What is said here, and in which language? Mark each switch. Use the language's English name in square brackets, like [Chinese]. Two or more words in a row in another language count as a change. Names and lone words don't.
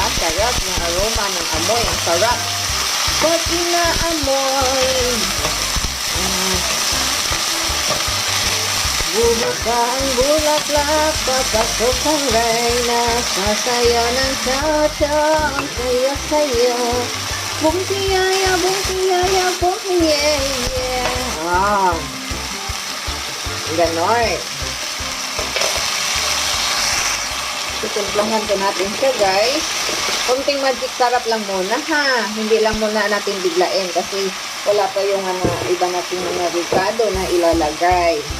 [Filipino] Sarap yung aroma ng amoy, ang sarap. Pag inaamoy, bubuka ang bulaklak, papasok ang reyna, sasaya ng cha-cha, ang saya-saya. Bung tiyaya, bung tiyaya, bung yeah. Ganon. Tutumplahan ko natin siya guys. Konting magic sarap lang muna ha. Hindi lang muna natin biglain kasi wala pa yung iba nating mga ricado na ilalagay.